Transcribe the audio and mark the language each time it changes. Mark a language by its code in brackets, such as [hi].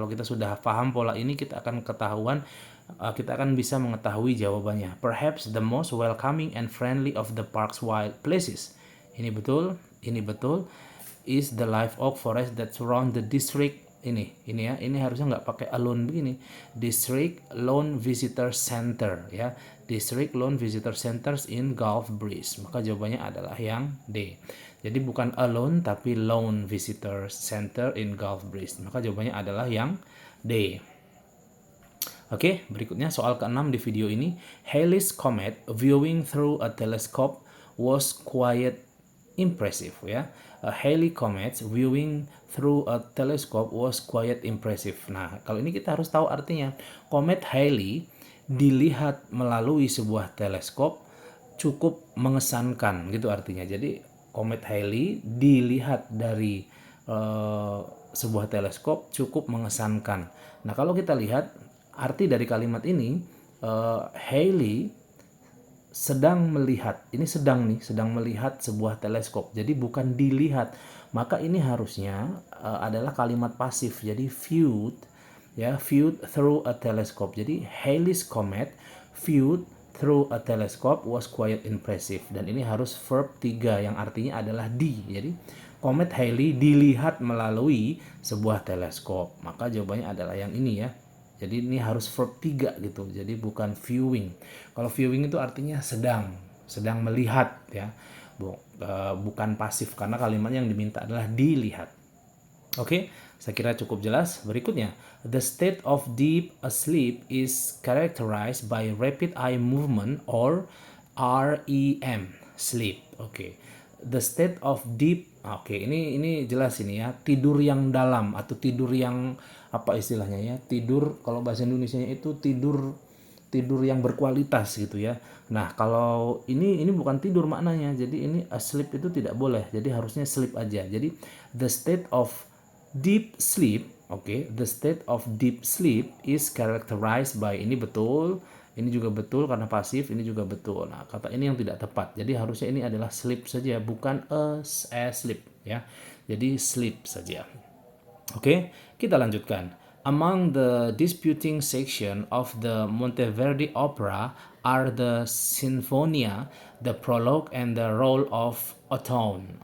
[id] Kalau kita sudah paham pola ini, kita akan kita akan bisa mengetahui jawabannya. [en] Perhaps the most welcoming and friendly of the park's wild places. [id] Ini betul, ini betul. [en] Is the live oak forest that surround the district. [id] Ini ya, ini harusnya nggak pakai alone begini. District Lone Visitor Center ya. [en] District Lone Visitor Centers in Gulf Breeze. [id] Maka jawabannya adalah yang D. Jadi bukan alone tapi Lone Visitor Center in Gulf Breeze. Maka jawabannya adalah yang D. Oke, berikutnya soal ke-6 di video ini. [en] Halley's Comet viewing through a telescope was quite impressive ya. Halley Comet viewing through a telescope was quite impressive. [id] Nah, kalau ini kita harus tahu artinya. Komet Halley dilihat melalui sebuah teleskop cukup mengesankan gitu artinya. Jadi komet Halley dilihat dari sebuah teleskop cukup mengesankan. Nah, kalau kita lihat arti dari kalimat ini, Halley sedang melihat, ini sedang melihat sebuah teleskop. Jadi bukan dilihat. Maka ini harusnya adalah kalimat pasif. [en] Jadi viewed ya, viewed through a telescope. Jadi Halley's comet viewed through a telescope was quite impressive. [id] Dan ini harus verb 3 yang artinya adalah di. Jadi komet Halley dilihat melalui sebuah teleskop. Maka jawabannya adalah yang ini ya. Jadi ini harus verb 3 gitu. Jadi bukan viewing. Kalau viewing itu artinya sedang melihat ya. Bukan pasif karena kalimat yang diminta adalah dilihat. Oke, saya kira cukup jelas. [en] Berikutnya, the state of deep asleep is characterized by rapid eye movement or REM, sleep. Oke. The state of deep, [id] oke, ini jelas ini ya, tidur yang dalam atau tidur yang apa istilahnya ya, tidur kalau bahasa Indonesianya itu tidur yang berkualitas gitu ya. Nah, kalau ini bukan tidur maknanya. Jadi ini asleep itu tidak boleh. Jadi harusnya [en] sleep aja. Jadi the state of deep sleep, the state of deep sleep is characterized by, [id] ini betul. Ini juga betul karena pasif, ini juga betul. Nah, kata ini yang tidak tepat. Jadi harusnya ini adalah sleep saja, bukan asleep ya. Jadi sleep saja. Oke, kita lanjutkan. [en] Among the disputing section of the Monteverdi opera are the Sinfonia, the prologue, and the role of Ottone.